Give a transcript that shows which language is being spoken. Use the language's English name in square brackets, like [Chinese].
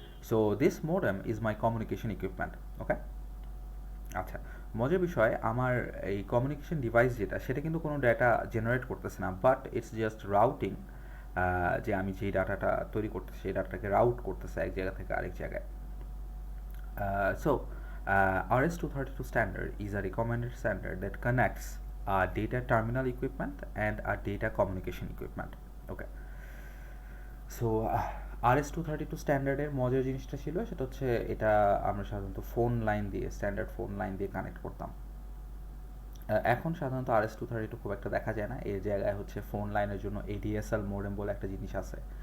[English] So this modem is my communication equipment. [Bangla] ওকে, আচ্ছা, মজার বিষয়, আমার এই কমিউনিকেশন ডিভাইস যেটা, সেটা কিন্তু কোনো ডাটা জেনারেট করতেছে না, বাট [English] it's just routing, [Bangla] যে আমি যেই ডাটাটা তৈরি করতেছি সেই ডাটাটাকে রাউট করতেছে এক জায়গা থেকে আরেক জায়গায়। [English] So RS-232 standard is a recommended standard that connects a data terminal equipment and a data communication equipment. Okay, so [Bangla] RS-232 স্ট্যান্ডার্ডের মজার জিনিসটা ছিল সেটা হচ্ছে এটা আমরা সাধারণত ফোন লাইন দিয়ে স্ট্যান্ডার্ড ফোন লাইন দিয়ে কানেক্ট করতাম। এখন সাধারণত RS-232 খুব একটা দেখা যায় না, এর জায়গায় হচ্ছে ফোন লাইনের জন্য ADSL মোডেম বলে একটা জিনিস আছে।